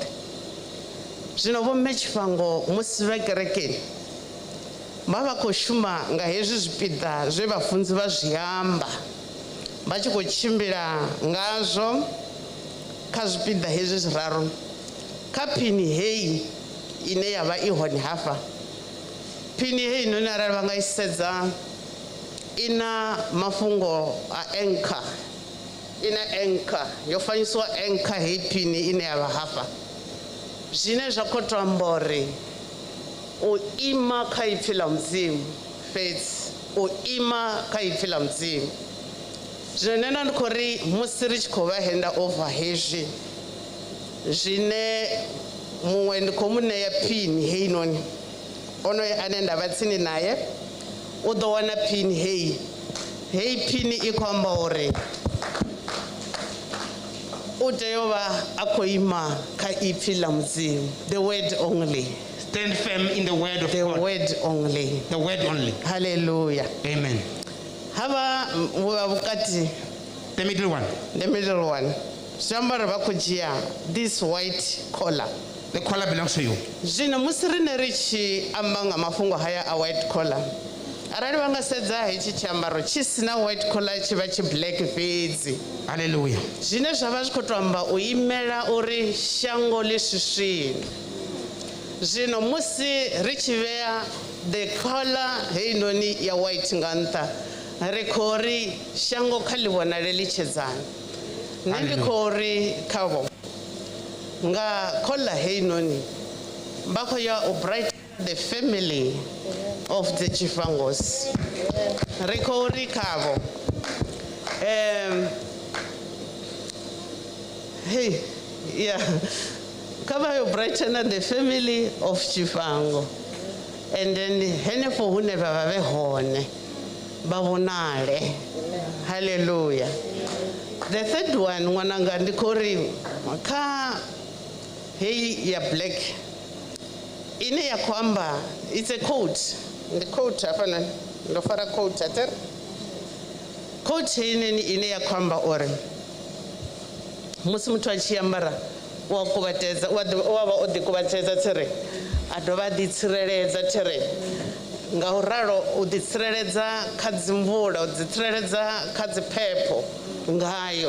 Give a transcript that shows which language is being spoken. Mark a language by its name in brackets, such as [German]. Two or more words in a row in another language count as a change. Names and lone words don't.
[Venda] Zwino vhomme Tshifhango musi vha kerekeni vha vha khou shuma nga hezwi zwipiḓa zwe vhafunzi vha zwi amba, vha tshi khou tshimbila ngazwo kha zwipiḓa hezwi zwiraru. Kha phini heyi ine ya vha I hone hafha, phini heyi noni arali vha nga I sedza I na mafhungo a anchor, I na anchor yo fanyisiwa anchor heyi phini ine ya vha hafha, zwine zwa khou tou amba uri u ima kha ipfhi ḽa Mudzimu fhedzi, u ima kha ipfhi ḽa Mudzimu. Zwino nṋe ndi khou ri musi ri tshi khou vha [English] hand over [Venda] hezwi zwine muṅwe ndi khou mu ṋea phini heyi noni, onoyo ane nda vha tsini naye u ḓo wana phini heyi. Heyi phini I khou amba uri u tea u vha a khou ima kha ipfhi ḽa Mudzimu, [English] the word only. Stand firm in the word of The God. word only. The word only. Hallelujah. Amen. [Venda] Hava wa vhukati, [English] The middle one. the middle one, [Venda] zwi amba uri vha khou dzhia [English] this white collar The collar belongs to you. [Venda] Zwino musi rine ri tshi amba nga mafhungo haya a [English] white collar, [Venda] arali vha nga sedza hetshi tshiambaro tshi sina [English] white collar [Venda] tshi vha tshi black fhedzi. Hallelujah. Zwine zwa vha zwi khou tou amba u imela uri shango ḽi swiswini. Zwino musi ri tshi vhea [English] the collar [Venda] heinoni ya white nga nṱha, ri khou ri shango kha ḽi vhonale ḽi tshedzana. Nṋe ndi khou ri khavho nga collar heinoni vha khou ya u [English] bright the family of the Tshifhangos. [Venda] Ri khou ri khavho hey, yeah, kha [English] you brighten the family of Tshifhango, and then [Venda] henefho hune vha vhe hone ba vhonale. Hallelujah. [English] The third one [Venda] ṅwananga ndi khou ri kha hei ya black ine ya khou amba, it's a coat. Ndi coat hafhanoni ndo fara coat atere coat heinoni ine ya khou amba uri musi muthu a tshi ambara wa kuvhatedza wa vha o ḓi kuvhatedza tsire a dovha a ḓi tsireledza tsire nga u ralo u ḓi tsireledza kha dzi mvula, u ḓi tsireledza kha dzi phepho ngayo.